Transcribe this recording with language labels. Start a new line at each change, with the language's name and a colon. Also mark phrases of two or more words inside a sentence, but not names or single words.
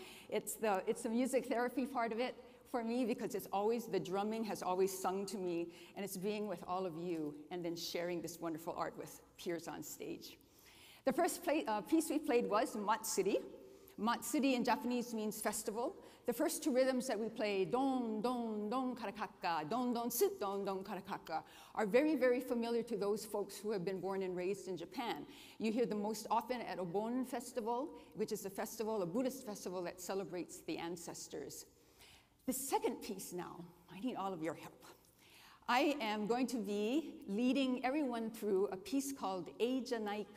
English: It's the music therapy part of it for me, because it's always, the drumming has always sung to me, and it's being with all of you and then sharing this wonderful art with peers on stage. The first piece we played was Matsuri. Matsuri in Japanese means festival. The first 2 rhythms that we play, don, don, don, karakaka, don, don, sit, don, don, karakaka, are very, very familiar to those folks who have been born and raised in Japan. You hear them most often at Obon Festival, which is a festival, a Buddhist festival that celebrates the ancestors. The second piece now, I need all of your help. I am going to be leading everyone through a piece called Eijanaika.